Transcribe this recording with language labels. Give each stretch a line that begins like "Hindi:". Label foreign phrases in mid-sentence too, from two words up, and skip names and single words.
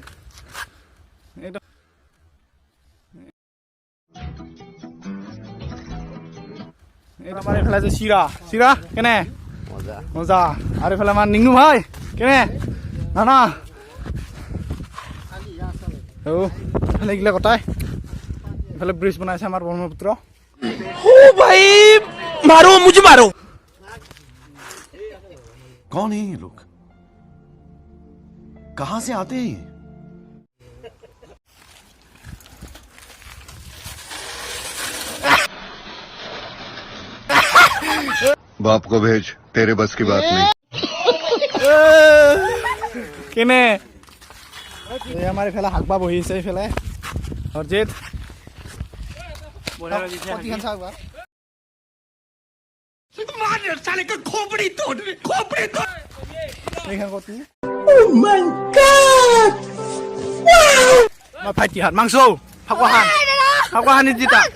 Assamese: আমাৰ এইফালে আছে চিৰা। চিৰা কেনে? মজা মজা। আৰু এইফালে আমাৰ নিংনু ভাই কেনে? না এইফালে এইগিলা কটাই। এইফালে ব্ৰিজ বনাইছে আমাৰ ব্ৰহ্মপুত্ৰ।
Hindi: ओ भाई मारो, मुझे मारो। कौन है ये लोग? कहां से आते हैं? बाप को भेज, तेरे बस की बात नहीं।
Assamese: কেনে? এই আমাৰ এইফালে হাকবা বহিছে। এইফালে হৰজিত ভাইটিহাত মাংস ফাকুৱাহান জিতা